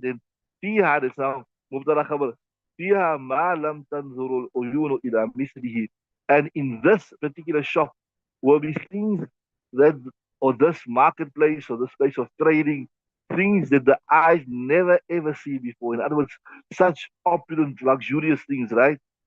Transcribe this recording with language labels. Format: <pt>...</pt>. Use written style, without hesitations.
<en>Then فيها, this now مبتدا خبر.</en> <ar>فيها ما لم تنظر العيون إلى مثله.</ar> <en>And in this particular shop will be things that, or this marketplace, or this place of trading, things that the eyes never ever see before. In other words, such opulent, luxurious things, right?</en>